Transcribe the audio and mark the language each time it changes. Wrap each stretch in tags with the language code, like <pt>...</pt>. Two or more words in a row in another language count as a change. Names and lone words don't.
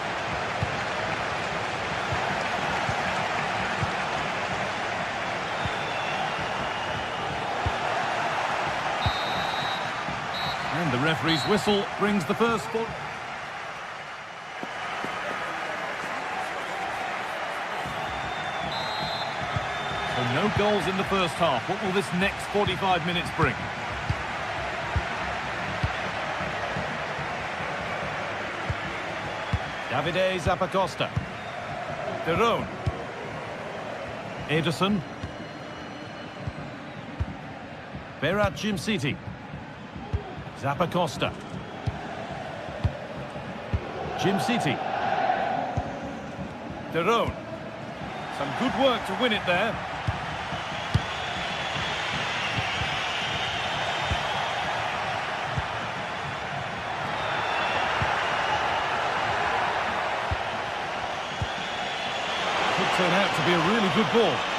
<en>And the referee's whistle brings the first ball. So no goals in the first half. What will this next 45 minutes bring? Davide Zappacosta. Derone. Ederson. Berat Jimciti. Zappacosta. Jimciti. Derone. Some good work to win it there. Could turn out to be a really good ball.</en>